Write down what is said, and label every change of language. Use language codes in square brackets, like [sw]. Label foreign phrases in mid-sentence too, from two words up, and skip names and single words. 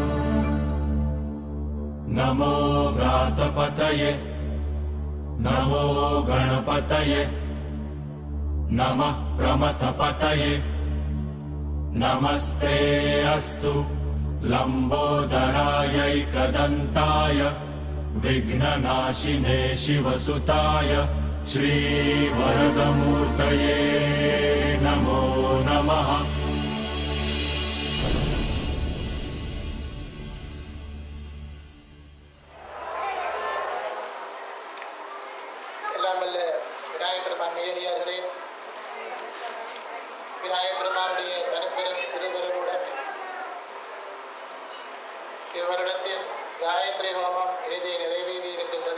[sa] नमो व्रातपतये नमो गणपतये नमः प्रमथपतये नमस्ते अस्तु लम्बोदरायैकदन्ताय विघ्ननाशिने शिवसुताय श्रीवरदमूर्तये नमो नमः [ta] விநாயகபெருமானுடைய தனிப்பெரும் திருவருளுடன் இவ்வருடத்தின் காயத்ரி ஹோமம் இறுதி நிறைவேறி இருக்கின்றது.